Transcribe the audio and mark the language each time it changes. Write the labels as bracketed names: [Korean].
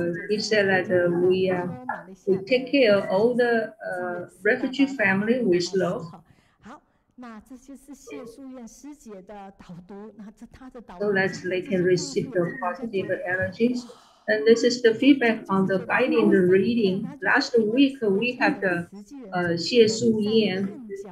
[English] He said that we take care of all the refugee family with love. [Chinese] 好，那这就是谢淑燕师姐的导读，那这她的导读。 [English] So that they can receive the positive energies. And this is the feedback on the guiding the reading. Last week we have the Xie Su Yan.